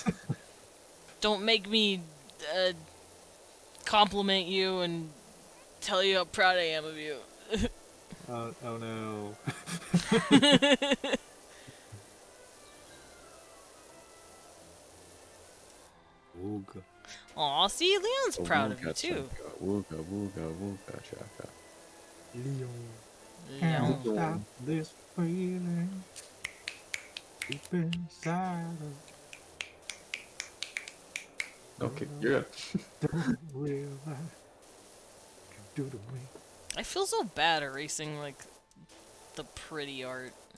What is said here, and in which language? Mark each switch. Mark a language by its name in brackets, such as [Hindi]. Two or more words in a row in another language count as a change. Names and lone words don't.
[English] Don't make me compliment you and tell you how proud I am of you. Oh no. Wooga. Aw, see, Leon's proud of you Wooga too. chaka, Wooga, wooga, wooga, chaka. Leon. Leon. Can't stop this feeling. Deep inside Okay, you're good. don't realize what you do to me. I feel so bad erasing, like, the pretty art.